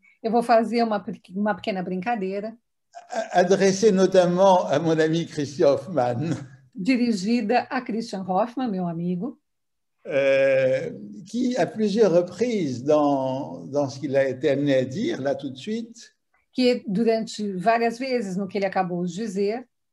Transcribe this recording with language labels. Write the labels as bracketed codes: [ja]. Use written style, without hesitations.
[pt] Eu vou fazer uma pequena brincadeira. [fr] Adressée notamment à mon ami Christian Hoffmann. [pt] Dirigida a Christian Hoffmann, meu amigo. [fr] Qui, à plusieurs reprises, dans ce qu'il a été amené à dire, là tout de suite, [pt] que durante várias vezes, no que ele acabou de dizer,